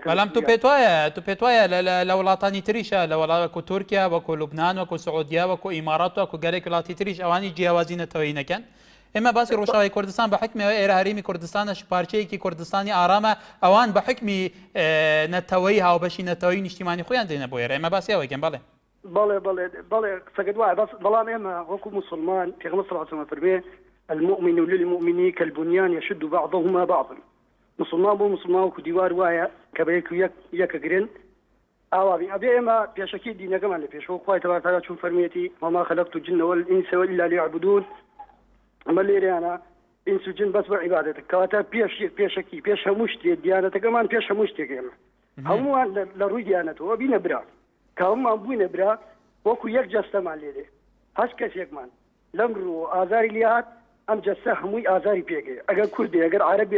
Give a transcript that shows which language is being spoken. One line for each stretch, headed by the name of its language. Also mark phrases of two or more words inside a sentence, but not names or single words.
Central Kurdish: بەڵام تو پێت وایە لە وڵاتانی تریشە لە وەڵاتێک تورکیا وەکو لوبنان وەکو سعودیا وەکو ئیمارات وەکو گەلێک وڵاتی تریش ئەوانی جیاوازی نەتەوەیی نەکەن ئێمە باسی ڕۆژاوای کوردستان بە حکمەوە ئێرە هەرێمی کوردستانە پارچەیەکی کوردستانی ئارامە ئەوان بە حکمی نەتەوەی هاوبەشی نەتەوەی نیشتیمانی خۆیان دێنە بۆ ئێرە ئێمە باسی ئەوەکەن بەڵێ بەڵێ قسەکەت وایە بەڵام ئێمە وەکو موسڵمان پێغەمبەر
Arabic: صلی الله علیه
Central Kurdish: و فەرمێ
Arabic: المؤمن للمؤمن كالبنيان يشد بعضهما بعضا
Central Kurdish: مسلمان بۆ مسلمان وەکو دیوار وایە کە بەیەک یەکەگرن ئاوابی ئەبێ ئێمە پێشەکی دینەکەمان لە پێشەوە خوای تەبارەک و تەعالا چون فەرمێتی
Arabic: وما خلقت الجن والإنس إلا ليعبدون
Central Kurdish: ئەمە لێرەیانە ئینس و جن بەس بە عیبادەتە کەواتە پێشەکی پێش هەموو شتێک دیانەتەکەمان پێش هەموو شتێک ئێمە هەمووان لە ڕووی دیانەتەوە بینە برا کە هەمومان بووینە برا وەکو یەک جەستەمان لێدێ هەچ کەسێکمان لەم ڕوو ئازاری لێهات ئەم جەستە هەمووی ئازاری پێگەی ئەگەر کوردی ئەگەر عەرەبی